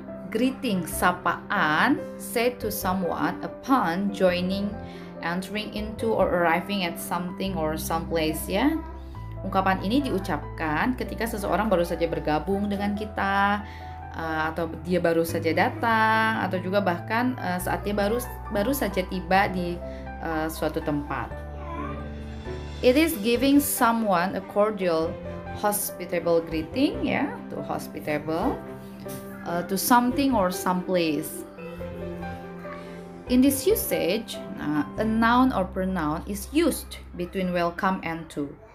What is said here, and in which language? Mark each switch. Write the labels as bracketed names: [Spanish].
[English] Greeting, [Indonesian] sapaan, [English] said to someone upon joining, entering into, or arriving at something or someplace, ya. [Indonesian] Ungkapan ini diucapkan ketika seseorang baru saja bergabung dengan kita, atau dia baru saja datang, atau juga bahkan saat dia baru saja tiba di suatu tempat. [English] It is giving someone a cordial, hospitable greeting, ya, to hospitable, to something or someplace. In this usage, a noun or pronoun is used between welcome and to.